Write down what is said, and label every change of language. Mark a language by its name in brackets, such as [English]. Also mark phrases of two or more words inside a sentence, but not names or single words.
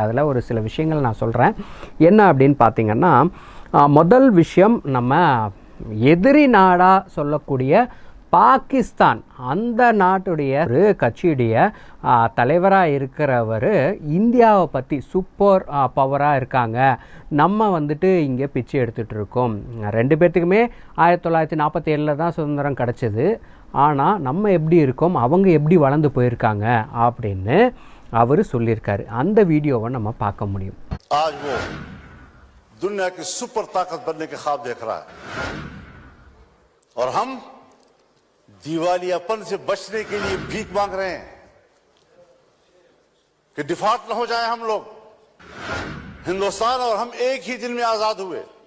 [Tamil] அதில் ஒரு சில விஷயங்கள் நான் சொல்கிறேன். என்ன அப்படின்னு பார்த்தீங்கன்னா, முதல் விஷயம், நம்ம எதிரி நாடாக சொல்லக்கூடிய பாகிஸ்தான், அந்த நாட்டுடைய ஒரு கட்சியுடைய தலைவராக இருக்கிறவர் இந்தியாவை பற்றி சூப்பர் பவராக இருக்காங்க, நம்ம இங்கே பிச்சை எடுத்துகிட்டு இருக்கோம், 2 பேர்த்துக்குமே 1947 தான் சுதந்திரம் கிடச்சிது, ஆனால் நம்ம எப்படி இருக்கோம், அவங்க எப்படி வளர்ந்து போயிருக்காங்க அப்படின்னு அவர் சொல்லியிருக்காரு. அந்த வீடியோவை நம்ம பார்க்க முடியும். [Hindi] दुनिया की सुपर ताकत बनने के ख्वाब देख रहा है और हम दिवालियापन से बचने के लिए भीख मांग रहे हैं कि डिफॉल्ट न हो जाए हम लोग। हिंदुस्तान और हम एक ही दिन में आजाद हुए।